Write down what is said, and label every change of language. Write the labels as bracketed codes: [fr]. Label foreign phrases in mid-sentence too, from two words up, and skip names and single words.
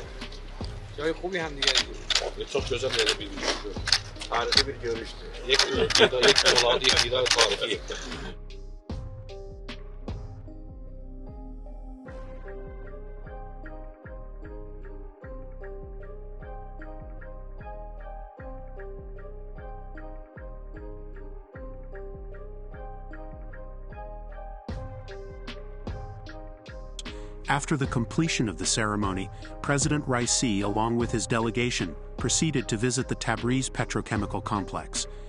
[fa] جای خوبی هم دیگه. [tr] Çok güzel bir video. Harika bir görüştü. [fa] یک دیدار تاریخی. [en] After the completion of the ceremony, President Raisi, along with his delegation, proceeded to visit the Tabriz petrochemical complex.